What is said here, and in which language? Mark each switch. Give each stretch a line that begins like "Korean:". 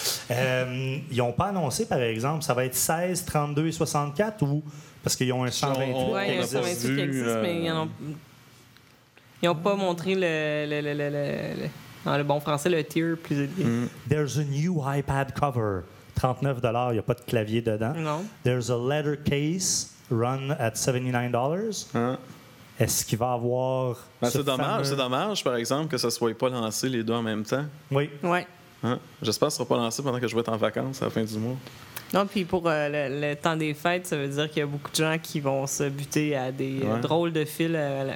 French: ils n'ont pas annoncé par exemple, ça va être 16, 32 et 64 ou parce qu'ils ont un 128. Ouais, il y a un 128 qui existe, mais ils n'ont pas montré le bon français, le tier plus élevé. Mm.
English: There's a new iPad cover.
French: $39, il n'y a pas de clavier dedans. Non.
English: There's a leather case run at $79.
French: Hein? Est-ce qu'il va avoir... Ben c'est dommage, fameux... c'est dommage, par exemple, que ça ne soit pas lancé les deux en même temps. Oui. Ouais. Hein? J'espère que ce ne sera pas lancé pendant que je vais être en vacances à la fin du mois. Non, puis pour le temps des fêtes, ça veut dire qu'il y a beaucoup de gens qui vont se buter à des drôles de fils à la